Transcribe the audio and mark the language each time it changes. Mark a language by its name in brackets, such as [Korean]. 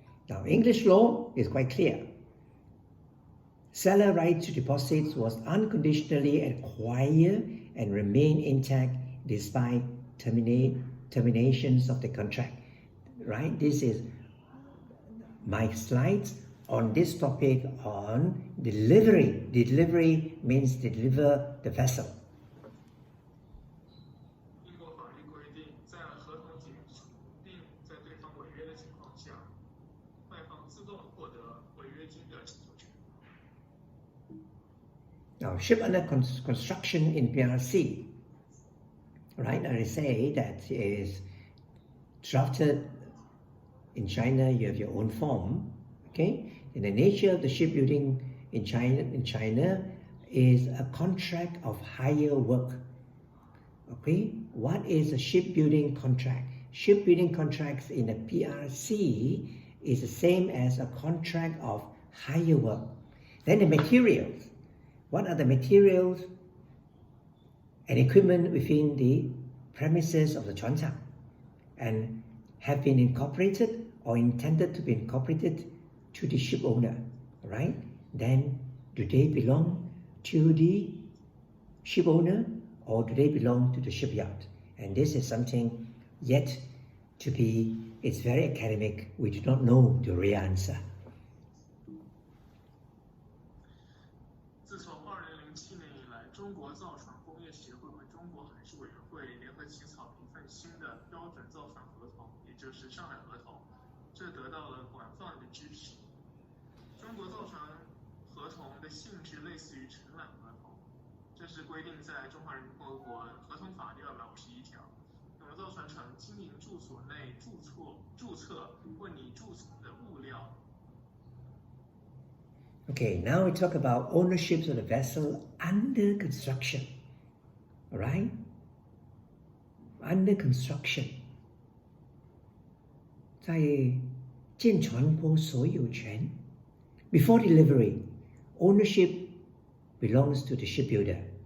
[English] Now, English law is quite clear. Seller right to deposits was unconditionally acquired and remain intact despite terminations of the contract. Right? This is my slides on this topic on delivery. Delivery means deliver the vessel. [Chinese] 英国法律规定，在合同仅定在对方违约的情况下，卖方自动获得违约金的请求权。 [English] Now, ship under construction in PRC, right? I say that is drafted in China. You have your own form, okay? And the nature of the shipbuilding in China is a contract of hire work. Okay, what is a shipbuilding contract? Shipbuilding contracts in the PRC is the same as a contract of hire work. Then the materials. What are the materials and equipment within the premises of the 船厂 and have been incorporated or intended to be incorporated to the ship owner, right? Then do they belong to the ship owner or do they belong to the shipyard? And this is something yet to be, it's very academic. We do not know the real answer. [Chinese] 自从2007年以来，中国造船工业协会和中国海事委员会联合起草了一份新的标准造船合同，也就是上海合同，这得到了广泛的支持。中国造船合同的性质类似于承揽合同，这是规定在中华人民共和国合同法第251条。那么造船厂经营住所内注册或拟注册的物料。 [English] Okay, now we talk about ownership of the vessel under construction. All right? Under construction. [Chinese] 在建船舶所有权 [English] Before delivery, ownership belongs to the shipbuilder.